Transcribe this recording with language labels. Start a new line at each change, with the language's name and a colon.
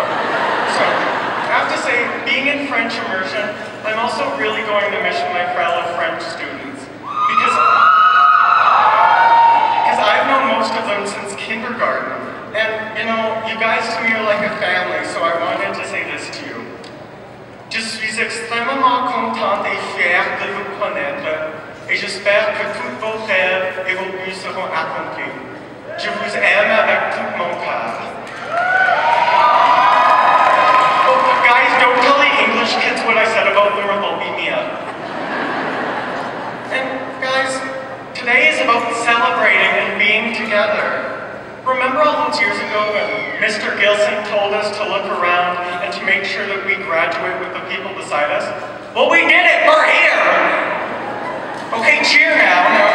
English: So, I have to say, being in French immersion, I'm also really going to miss my fellow French students. Because I've known most of them since kindergarten. And, you know, you guys to me are like a family, so I wanted to say this to you.
French: Je suis extrêmement contente et fière de vous connaître, et j'espère que tous vos rêves et vos buts seront accomplis. Je vous aime avec tout mon cœur.
English: Oh, guys, don't tell the English kids what I said about them or they'll beat me up. And, guys, today is about celebrating and together. Remember all those years ago when Mr. Gilson told us to look around and to make sure that we graduate with the people beside us? Well, we did it! We're here! Okay, cheer now.